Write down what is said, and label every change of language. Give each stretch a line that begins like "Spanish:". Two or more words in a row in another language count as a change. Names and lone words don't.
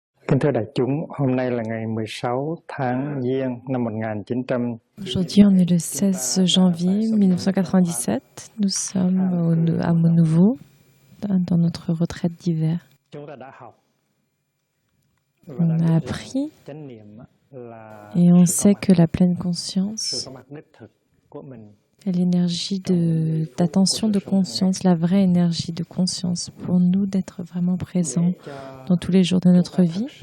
Vietnamese: Kính thưa đại chúng, hôm nay là ngày 16 tháng Giêng năm 1900.
French: Aujourd'hui, on est le 16 janvier 1997. Nous sommes à Monouveau, dans notre retraite d'hiver. On a appris et on sait que la pleine conscience est l'énergie d'attention de conscience, la vraie énergie de conscience pour nous d'être vraiment présents dans tous les jours de notre vie.